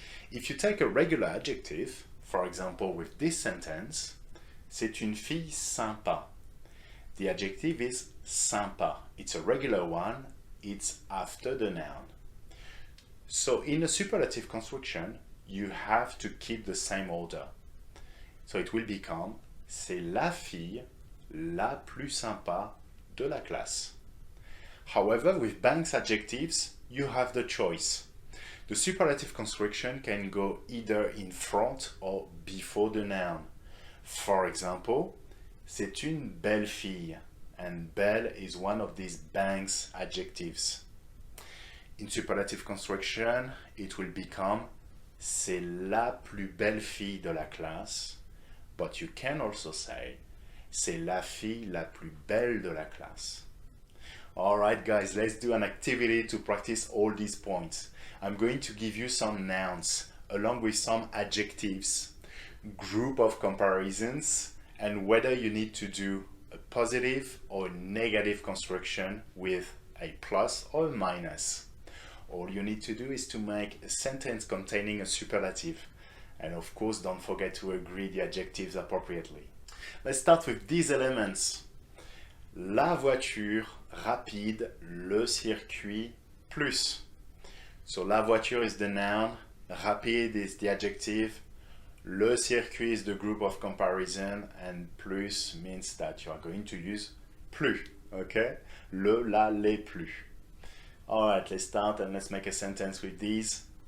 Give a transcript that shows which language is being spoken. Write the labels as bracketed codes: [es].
[en] If you take a regular adjective, for example with this sentence, [fr] c'est une fille sympa. [en] The adjective is sympa. It's a regular one. It's after the noun. So in a superlative construction, you have to keep the same order. So it will become [fr] c'est la fille la plus sympa de la classe. [en] However, with Banks adjectives, you have the choice. The superlative construction can go either in front or before the noun. For example, [fr] c'est une belle fille, [en] and belle is one of these Banks adjectives. In superlative construction, it will become [fr] c'est la plus belle fille de la classe, [en] but you can also say [fr] c'est la fille la plus belle de la classe. [en] Alright guys, let's do an activity to practice all these points. I'm going to give you some nouns along with some adjectives, group of comparisons, and whether you need to do a positive or negative construction with a plus or a minus. All you need to do is to make a sentence containing a superlative. And of course, don't forget to agree the adjectives appropriately. Let's start with these elements. [fr] La voiture rapide, le circuit plus. [en] So [fr] la voiture [en] is the noun, rapide is the adjective, [fr] le circuit [en] is the group of comparison, and plus means that you are going to use plus, okay? [fr] Le, la, les, plus. [en] Alright, let's start and let's make a sentence with these.